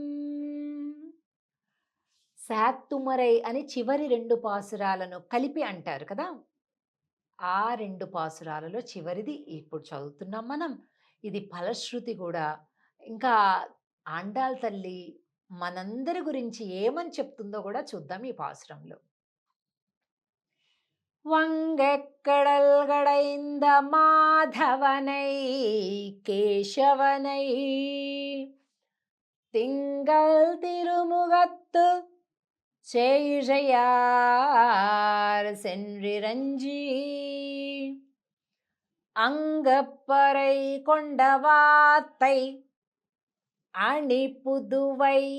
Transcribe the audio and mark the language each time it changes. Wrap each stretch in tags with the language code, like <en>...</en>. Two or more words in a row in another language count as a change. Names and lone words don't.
<te>శాత్తుమరై అని చివరి 2 పాసురాలను కలిపి అంటారు కదా. ఆ 2 పాసురాలలో చివరిది ఇప్పుడు చదువుతున్నాం మనం. ఇది ఫలశ్రుతి కూడా. ఇంకా ఆండాల్ తల్లి మనందరి గురించి ఏమని చెప్తుందో కూడా చూద్దాం ఈ పాసురంలో.</te> <ta>வங்கக்கடல் கடைந்த மாதவனை கேசவனை திங்கள் திருமுகத்து செய்கையார் சென்றிரஞ்சி அங்கப்பறை கொண்ட வாத்தை அணி புதுவை</ta>